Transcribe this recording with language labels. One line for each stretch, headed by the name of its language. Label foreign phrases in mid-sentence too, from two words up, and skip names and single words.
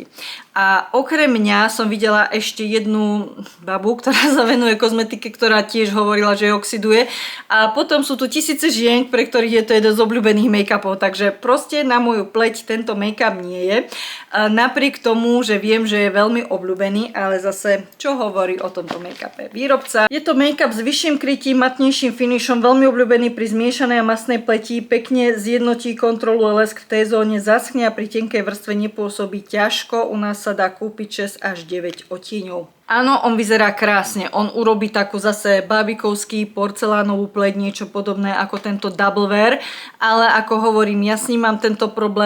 Slovak: A okrem mňa som videla ešte jednu babu, ktorá sa venuje kozmetike, ktorá tiež hovorila, že oxiduje. A potom sú tu tisíce žien, pre ktorých je to jeden z obľúbených make-upov, takže proste na moju pleť tento make-up nie je. Napriek tomu, že viem, že je veľmi obľúbený, ale zase, čo hovorí o tomto make-upe výrobca? Je to make-up s vyšším krytím, matnejším finishom, veľmi obľúbený pri zmiešanej a masnej pleti, pekne zjednotí, kontroluje lesk v T-zóne, zaschne a pri tenkej vrstve nepôsobí ťažko. U nás sa dá kúpiť 6 až 9 odtieňov. Áno, on vyzerá krásne. On urobí takú zase bábikovský porcelánovú pleť, niečo podobné ako tento Double Wear, ale ako hovorím, ja s ním mám tento problém.